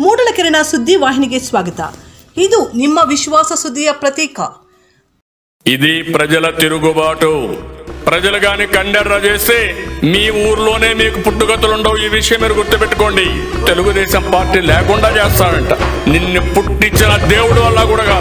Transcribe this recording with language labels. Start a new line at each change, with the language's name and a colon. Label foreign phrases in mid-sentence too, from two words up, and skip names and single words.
Kannada: ಕಿರಣ ಸುದ್ದಿ ವಾಹಿನಿಗೆ ಸ್ವಾಗತ. ಇದು ನಿಮ್ಮ ವಿಶ್ವಾಸ ಸುದ್ದಿಯ ಪ್ರತೀಕ.
Telugu: ఇది ప్రజల తిరుగుబాటు. ప్రజలు గాని కండెర్ర చేస్తే మీ ఊర్లోనే మీకు పుట్టుగతులుండవు. ఈ విషయం మీరు గుర్తుపెట్టుకోండి. తెలుగుదేశం పార్టీ లేకుండా చేస్తాడంట. నిన్ను పుట్టించిన దేవుడు వల్ల కూడా కాదు.